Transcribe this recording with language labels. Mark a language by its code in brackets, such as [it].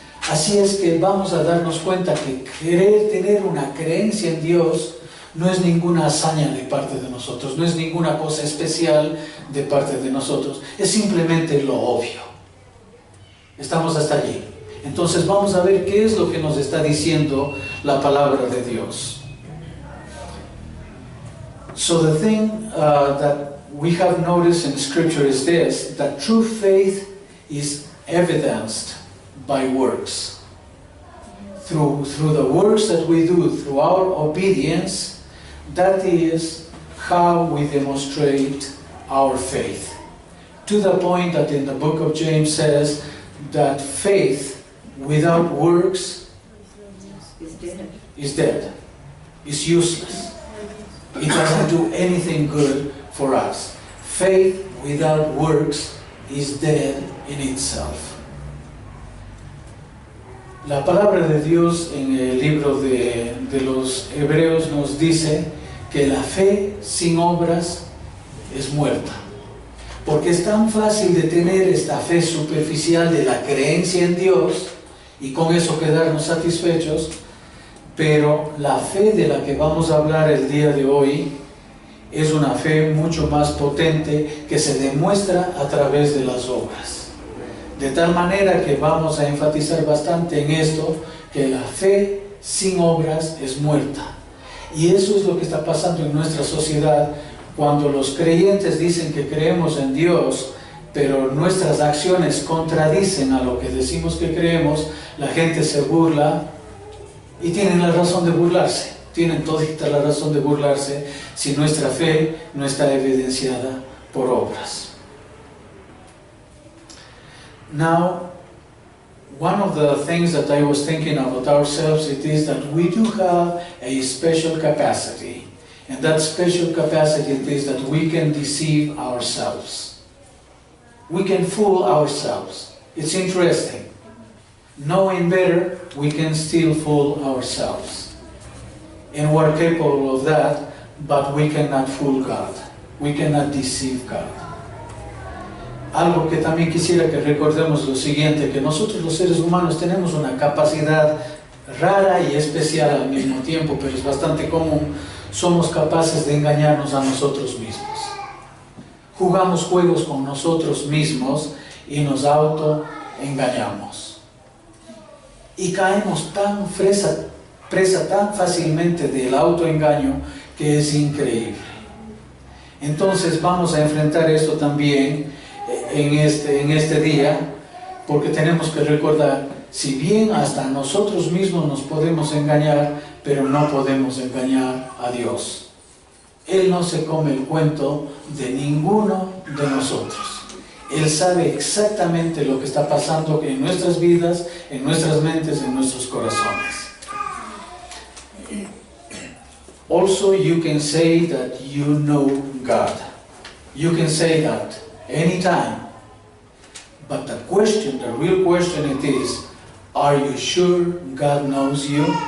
[es] Así es que vamos a darnos cuenta que tener una creencia en Dios no es ninguna hazaña de parte de nosotros, no es ninguna cosa especial de parte de nosotros, es simplemente lo obvio. Estamos hasta allí. Entonces vamos a ver qué es lo que nos está diciendo la palabra de Dios. [en] So the thing that we have noticed in Scripture is this, that true faith is evidenced by works. Through the works that we do, through our obedience, that is how we demonstrate our faith. To the point that in the book of James says that faith without works is dead, is useless. It doesn't do anything good for us. Faith without works is dead in itself. [es] La palabra de Dios en el libro de los Hebreos nos dice que la fe sin obras es muerta. Porque es tan fácil de tener esta fe superficial de la creencia en Dios y con eso quedarnos satisfechos, pero la fe de la que vamos a hablar el día de hoy es una fe mucho más potente que se demuestra a través de las obras. De tal manera que vamos a enfatizar bastante en esto, que la fe sin obras es muerta. Y eso es lo que está pasando en nuestra sociedad cuando los creyentes dicen que creemos en Dios, pero nuestras acciones contradicen a lo que decimos que creemos. La gente se burla y tienen la razón de burlarse. Tienen todita la razón de burlarse si nuestra fe no está evidenciada por obras. [en] Now, one of the things that I was thinking about ourselves, it is that we do have a special capacity. And that special capacity it is that we can deceive ourselves. We can fool ourselves. It's interesting. Knowing better, we can still fool ourselves. And we're capable of that, but we cannot fool God. We cannot deceive God. [es] Algo que también quisiera que recordemos lo siguiente, que nosotros los seres humanos tenemos una capacidad rara y especial al mismo tiempo, pero es bastante común. Somos capaces de engañarnos a nosotros mismos. Jugamos juegos con nosotros mismos y nos autoengañamos. Y caemos tan presa tan fácilmente del autoengaño que es increíble. Entonces vamos a enfrentar esto también en este día, porque tenemos que recordar, si bien hasta nosotros mismos nos podemos engañar, pero no podemos engañar a Dios. Él no se come el cuento de ninguno de nosotros. Él sabe exactamente lo que está pasando en nuestras vidas, en nuestras mentes, en nuestros corazones. [en] Also, you can say that you know God. You can say that anytime. But the question, the real question it is, are you sure God knows you?